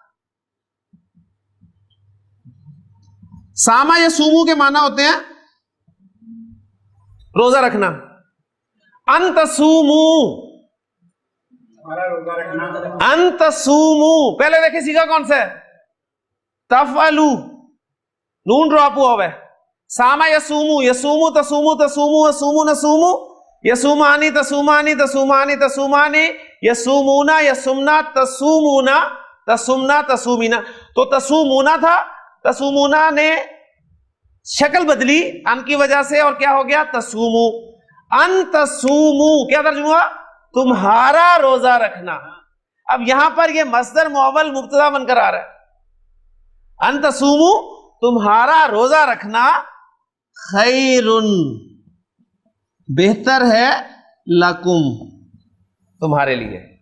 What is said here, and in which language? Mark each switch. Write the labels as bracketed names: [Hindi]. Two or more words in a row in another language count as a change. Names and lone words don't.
[Urdu] ساما یا سومو کے معنی ہوتے ہیں روزہ رکھنا۔ [Arabic] ان تصومو، [Urdu] ہمارا روزہ رکھنا، [Arabic] ان تصومو، [Urdu] پہلے دیکھیں سیگا کون سا ہے؟ تفعلو، نون ڈراپ ہوا ہے۔ [Arabic] ساما یسومو، یسومو تصومو، تصومو یسومو، نسومو یسومانی، تصومانی، تصومانی، تصومانی، یسومونا، یسومنا، تصومونا، تصومنا، تصومینا۔ [Urdu] تو تصومونا تھا، تصومونا نے شکل بدلی ان کی وجہ سے اور کیا ہو گیا؟ تصومو۔ [Arabic] ان تصومو [Urdu] کیا ترجمہ ہوا؟ تمہارا روزہ رکھنا۔ اب یہاں پر یہ مصدر معول مبتدا بن کر آ رہا ہے، [Arabic] ان تصومو [Urdu] تمہارا روزہ رکھنا، خیرن بہتر ہے، لکم تمہارے لیے۔